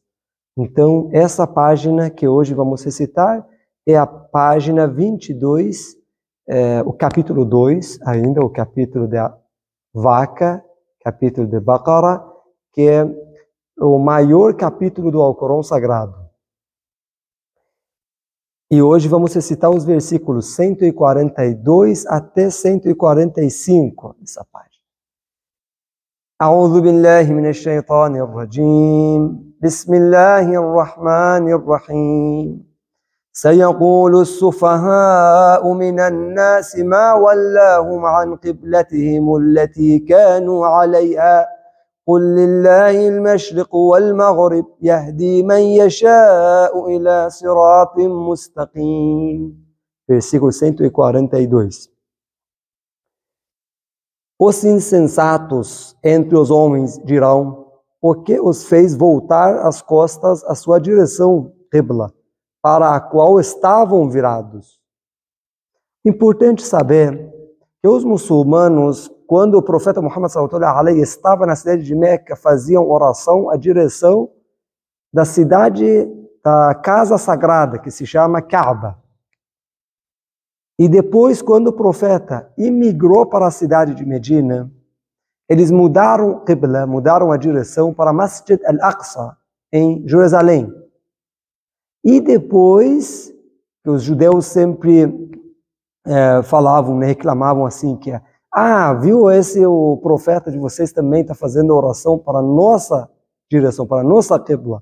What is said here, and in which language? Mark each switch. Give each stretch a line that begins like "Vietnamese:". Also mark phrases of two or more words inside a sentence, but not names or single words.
Portuguese: Então, essa página que hoje vamos recitar é a página 22, o capítulo 2, ainda o capítulo da vaca, capítulo de Baqara, que é o maior capítulo do Alcorão Sagrado. E hoje vamos recitar os versículos 142 até 145 dessa página.
Arabic: أعوذ بالله من الشيطان الرجيم. بسم الله الرحمن الرحيم. سيقول السفهاء من الناس ما ولاهم عن قبلتهم التي كانوا عليها. قل لله المشرق والمغرب يهدي من يشاء إلى صراط مستقيم.
Portuguese: Versículo 142. Os insensatos entre os homens dirão: por que os fez voltar as costas à sua direção, Qibla, para a qual estavam virados? Importante saber que os muçulmanos, quando o profeta Muhammad
Arabic: صلى الله عليه
Portuguese: estava na cidade de Meca, faziam oração à direção da cidade, da casa sagrada, que se chama Kaaba. E depois, quando o profeta imigrou para a cidade de Medina, eles mudaram Qibla, mudaram a direção para Masjid al-Aqsa, em Jerusalém. E depois, que os judeus sempre falavam, reclamavam assim, que viu, o profeta de vocês também está fazendo oração para a nossa direção, para a nossa Qibla.